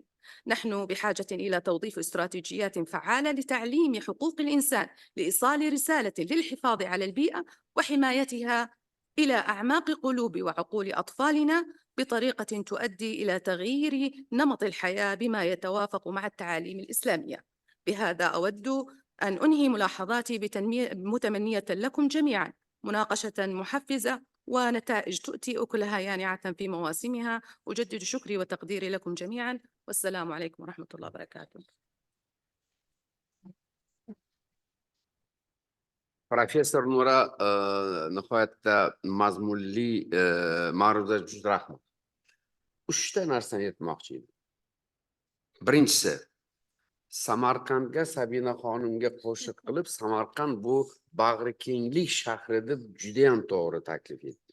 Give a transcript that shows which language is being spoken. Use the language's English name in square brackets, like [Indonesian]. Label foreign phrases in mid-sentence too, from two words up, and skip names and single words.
[Arabic] نحن بحاجة إلى توظيف استراتيجيات فعالة لتعليم حقوق الإنسان لإيصال رسالة للحفاظ على البيئة وحمايتها إلى أعماق قلوب وعقول أطفالنا بطريقة تؤدي إلى تغيير نمط الحياة بما يتوافق مع التعاليم الإسلامية. بهذا أود أن أنهي ملاحظاتي متمنية لكم جميعاً مناقشة محفزة ونتائج تؤتي أكلها يانعة في مواسمها. أجدد شكري وتقديري لكم جميعاً، والسلام عليكم ورحمة الله وبركاته. [Uzbek] Professor Nura nihoyatda mazmunli ma'ruza juda rahmat. 3 ta narsani aytmoqchi edim. Birinchisi, Samarqandga Sabina xonimga qo'shiq qilib, Samarqand bu bag'ri kenglik shahri deb juda ham to'g'ri taklif etdi.